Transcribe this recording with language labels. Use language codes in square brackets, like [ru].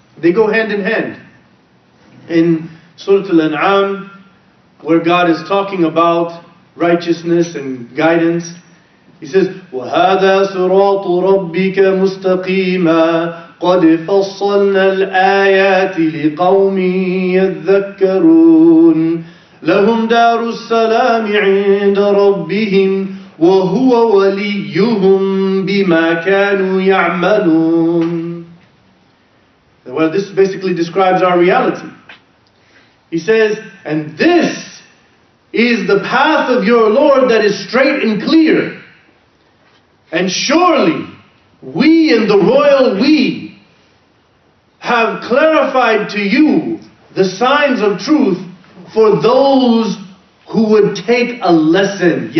[en] They go hand in hand. In Surah Al-An'am, where God is talking about righteousness and guidance, He says, [ar] وَهَذَا صِرَاطُ رَبِّكَ مُسْتَقِيمًا قَدْ فَصَّلْنَا الْآيَاتِ لِقَوْمٍ يَذَّكَّرُونَ لهم دار السلام عند ربهم وهو وليهم بما كانوا يعملون. [en] Well, this basically describes our reality. He says, and this is the path of your Lord that is straight and clear. And surely we in the royal we have clarified to you the signs of truth for those who would take a lesson.